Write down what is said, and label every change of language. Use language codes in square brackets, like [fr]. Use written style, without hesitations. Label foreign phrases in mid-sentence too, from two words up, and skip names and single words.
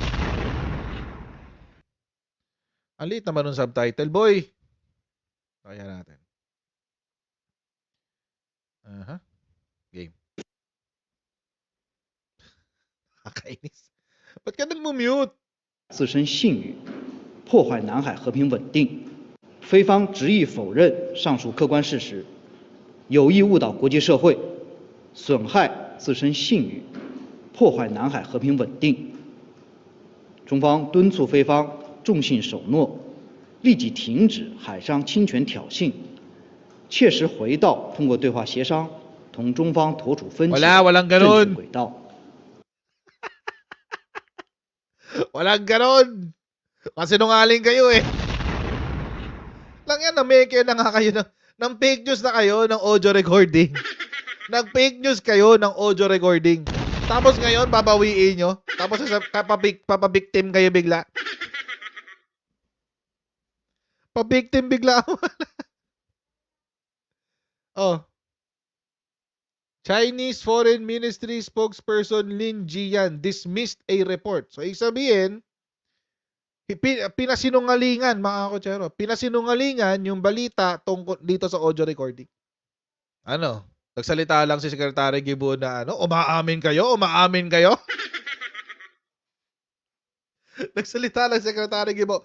[tl] Ang liit naman ng subtitle, boy. Kaya natin. Game. Nakakainis. Ba't ka nag-mute? [zh] 自身信誉，破坏南海和平稳定。菲方执意否认上述客观事实，有意误导国际社会，损害自身信誉，破坏南海和平稳定。中方敦促菲方重信守诺，立即停止海上侵权挑衅，切实回到通过对话协商同中方妥处分歧的 [tl] walang [zh] 正 [tl] ganun. [zh] 确轨道。 [tl] Walang ganon. Kasi nungaling kayo eh. Lang yan, na-make na nga kayo ng [en] fake news [tl] na kayo ng [en] audio recording. [tl] Nag- [en] fake news [tl] kayo ng [en] audio recording. [tl] Tapos ngayon, babawiin nyo. Tapos papabiktim kayo bigla. Pabiktim bigla. Oh. [en] Chinese Foreign Ministry spokesperson Lin Jiyan dismissed a report. [tl] So, ibig sabihin, pinasinungalingan, mga kotsero. Pinasinungalingan yung balita tungkol dito sa audio recording. Nagsalita lang si Secretary Gibo na umaamin kayo? Umaamin kayo? Nagsalita lang si Secretary Gibo.